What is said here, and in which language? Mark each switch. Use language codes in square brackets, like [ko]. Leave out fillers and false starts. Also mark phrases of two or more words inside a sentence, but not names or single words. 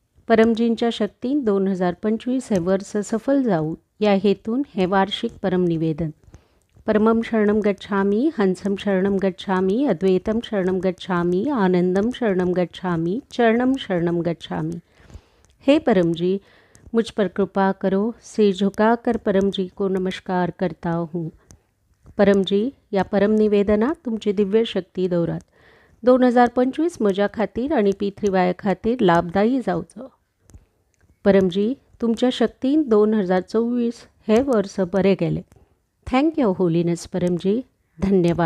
[kok] परमजींच्या शक्तीन 2025 हे वर्ष सफल जाऊ या हेतून हे वार्षिक परमनिवेदन. [sa] परमं शरणं गच्छामि, हंसं शरणं गच्छामि, अद्वैतं शरणं गच्छामि, आनंदम शरणं गच्छामि, चरणं शरणं गच्छामि. [hi] हे परमजी, मुझ पर कृपा करो, से झुकाकर परमजी को नमस्कार करता हूँ. [kok] परमजी, या परमनिवेदनात तुमची दिव्य शक्ती दौरात 2025 म्हज्या खातीर आणि पी3वाय खातीर लाभदायी जावचो. परमजी, तुमच्या शक्तीन 2024 हे वर्स बरें गेलें. [en] thank you holiness परमजी. धन्यवाद.